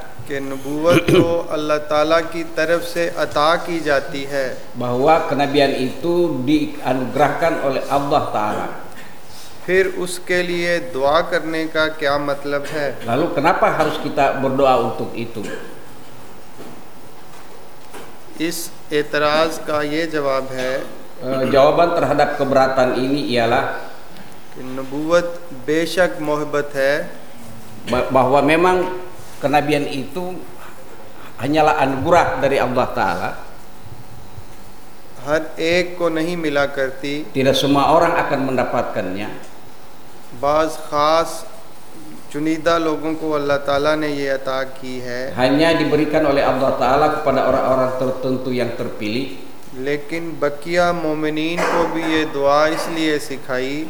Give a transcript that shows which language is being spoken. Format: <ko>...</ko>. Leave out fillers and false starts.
<ur>ke nubuwat to Allah Taala ki taraf se ata ki jati hai,</ur> <id>bahwa kenabian itu dianugerahkan oleh Allah Taala,</id> <ur>phir uske liye dua karne ka kya matlab hai,</ur> <id>lalu kenapa harus kita berdoa untuk itu.</id> <ur>Is اعتراض کا یہ جواب ہے,</ur> <id>جواباً terhadap keberatan ini ialah</id> <ur>نبوت بے شک محبت ہے,</ur> <id>bahwa memang kenabian itu hanyalah anugerah dari Allah Ta'ala,</id> <ur>ہر ایک کو نہیں ملا کرتی,</ur> <id>tidak semua orang akan mendapatkannya,</id> <ur>بعض خاص چنیدہ لوگوں کو اللہ تعالیٰ نے یہ عطا کی ہے,</ur> <id>hanya diberikan oleh Allah Ta'ala kepada orang-orang tertentu yang terpilih,</id> <ur>لیکن بقیہ مومنین کو بھی یہ دعا اس لیے سکھائی,</ur>